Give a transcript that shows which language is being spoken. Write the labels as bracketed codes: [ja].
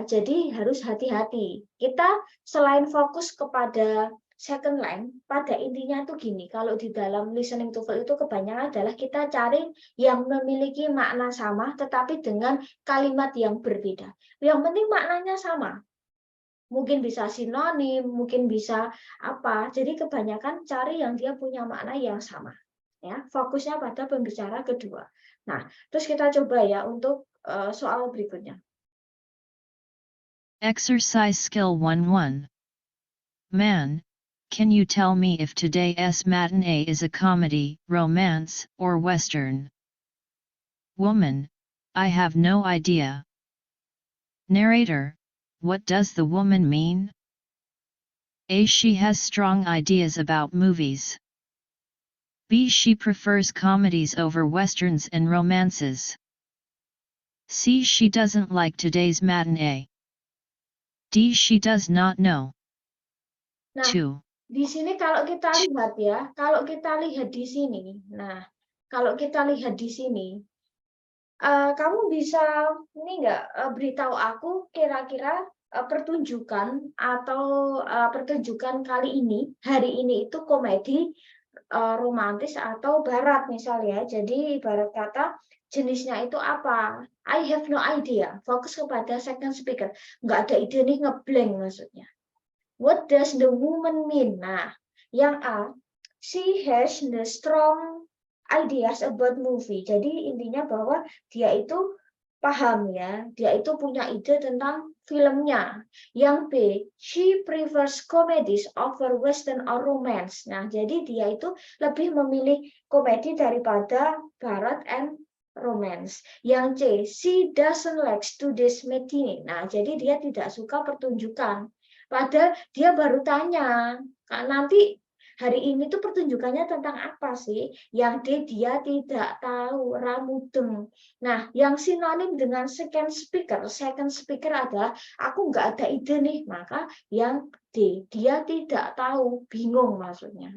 [id] Jadi harus hati-hati. Kita selain fokus kepada second line, pada intinya tuh gini, kalau di dalam listening TOEFL itu kebanyakan adalah kita cari yang memiliki makna sama tetapi dengan kalimat yang berbeda. Yang penting maknanya sama. mungkin bisa sinonim, mungkin bisa apa. Jadi kebanyakan cari yang dia punya makna yang sama. Ya, fokusnya pada pembicara kedua. Nah, terus kita coba ya untuk soal berikutnya. [en] Exercise skill 1-1. Man, can you tell me if today's matinee is a comedy, romance, or western? Woman, I have no idea. Narrator, what does the woman mean? A. She has strong ideas about movies. B. She prefers comedies over westerns and romances. C. She doesn't like today's matinee. D. She does not know. Nah, 2. [id] di sini kalau kita lihat ya, kalau kita lihat di sini, nah, kalau kita lihat di sini, kamu bisa ini nggak beritahu aku kira-kira pertunjukan atau pertunjukan kali ini, hari ini itu komedi, romantis atau barat misalnya. Jadi ibarat kata jenisnya itu apa? [en] I have no idea. [id] Fokus kepada second speaker. Nggak ada ide nih, ngeblank maksudnya. [en] What does the woman mean? Nah, yang A, she has the strong ideas about movie. [id] Jadi intinya bahwa dia itu paham ya, dia itu punya ide tentang filmnya. [en] Yang B, she prefers comedies over western or romance. [id] Nah, jadi dia itu lebih memilih komedi daripada barat and romance. [en] Yang C, she doesn't like today's matinee. [id] Nah, jadi dia tidak suka pertunjukan. Padahal dia baru tanya, nanti hari ini tuh pertunjukannya tentang apa sih? Yang D, dia tidak tahu, ramudeng. Nah, yang sinonim dengan second speaker adalah aku nggak ada ide nih, maka yang D, dia tidak tahu, bingung maksudnya.